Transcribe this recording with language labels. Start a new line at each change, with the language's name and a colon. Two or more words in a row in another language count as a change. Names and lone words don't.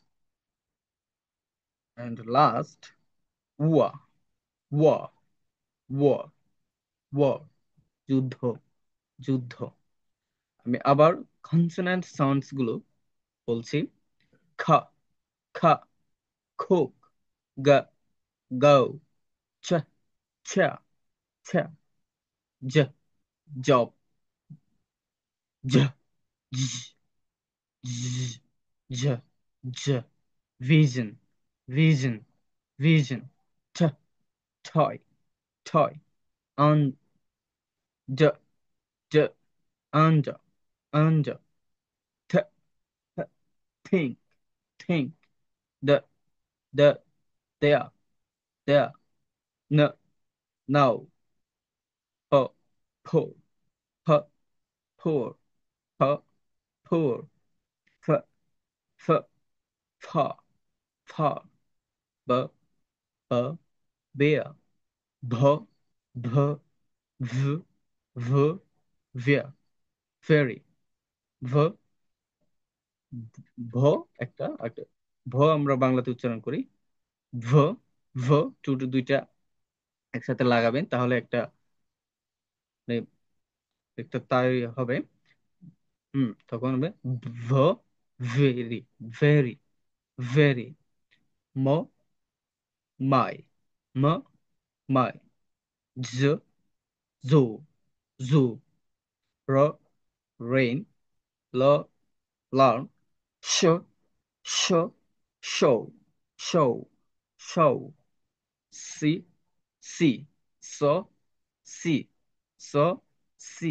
English: and last wa, wa, wa, wa.
Bangla: যুদ্ধ, যুদ্ধ। আমি আবার
English: consonant sounds
Bangla: গুলো বলছি। খা, খা, খোক, গা, গাও, ছা, ছা, ছা, জ, জব, জ, জ, জ, জ,
English: j, vision, vision, vision, t, toy, toy, un, d, d, under, under, t, t, think, think, the, there, there, no, now, po, po, po, poor, po, poor, f, f, fa, fa, b, b, bear, b, b, v, v, veer, ferry, v,
Bangla: ভ, একটা একটা ভ আমরা বাংলাতে উচ্চারণ করি ভ, ভ, দুইটা একসাথে লাগাবেন, তাহলে একটা মানে একটা তাই হবে। তখন হবে ভ,
English: very, very, very. m, my, m, my. জ, zoo, zoo. r, rain. l, learn. sh, sh, show, show, show. see, see, s, see, s, see.